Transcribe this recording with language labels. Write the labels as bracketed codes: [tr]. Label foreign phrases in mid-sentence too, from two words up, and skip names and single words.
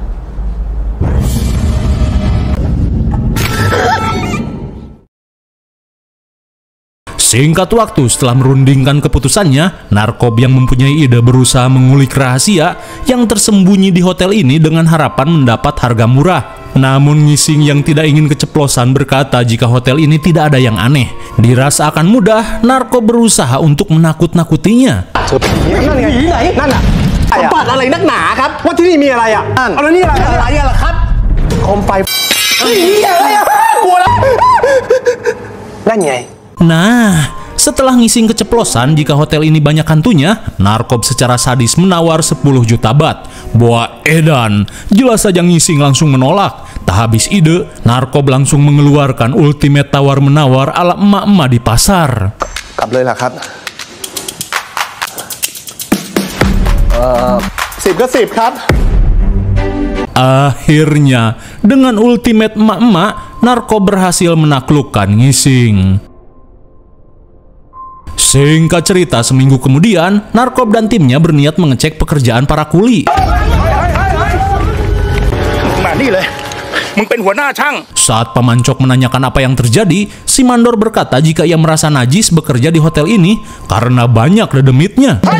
[id] Singkat waktu setelah merundingkan keputusannya, Narkob yang mempunyai ide berusaha mengulik rahasia yang tersembunyi di hotel ini dengan harapan mendapat harga murah. Namun Ngising yang tidak ingin keceplosan berkata jika hotel ini tidak ada yang aneh. Dirasa akan mudah, Narkob berusaha untuk menakut-nakutinya. [th] นั่นไงไหนนั่นน่ะสมบัติอะไรนักหนาครับว่าที่นี่มีอะไรอ่ะเอาแล้วนี่อะไรอ่ะล่ะครับโคมไฟอะไรอ่ะกลัวแล้วนั่นไง [id] Nah, setelah Ngising keceplosan jika hotel ini banyak hantunya, Narkob secara sadis menawar 10 juta bat. Boa edan, jelas saja Ngising langsung menolak. Tak habis ide, Narkob langsung mengeluarkan ultimate tawar-menawar ala emak-emak di pasar. [th] กลับเลยล่ะครับ10 ก็ 10 ครับ [id] Akhirnya, dengan ultimate emak-emak, Narkob berhasil menaklukkan Ngising. Singkat cerita, seminggu kemudian, Narkob dan timnya berniat mengecek pekerjaan para kuli. Saat Pamancok menanyakan apa yang terjadi, si Mandor berkata jika ia merasa najis bekerja di hotel ini karena banyak dedemitnya.